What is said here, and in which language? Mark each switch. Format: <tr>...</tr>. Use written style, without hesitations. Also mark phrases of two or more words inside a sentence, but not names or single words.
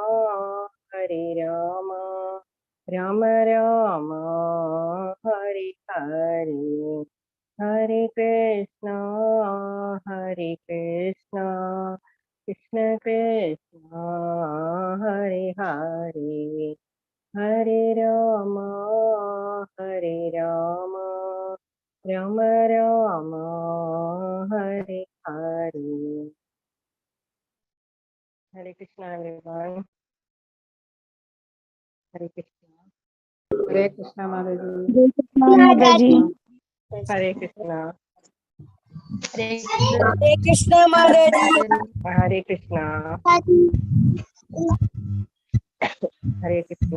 <sa>രാമ രാമ ഹരേ ഹരേ ഹരേ കൃഷ്ണ കൃഷ്ണ കൃഷ്ണ ഹരേ ഹരേ ഹരേ രാമ രാമ രാമ ഹരേ ഹരേ. ഹരേ കൃഷ്ണ everyone. ഹരേ കൃഷ്ണ. ഹരേ കൃഷ്ണ മാതാജി. ഹരേ കൃഷ്ണ. ഹരേ കൃഷ്ണ മാതാജി. ഹരേ കൃഷ്ണ. ഹരേ കൃഷ്ണ.</sa>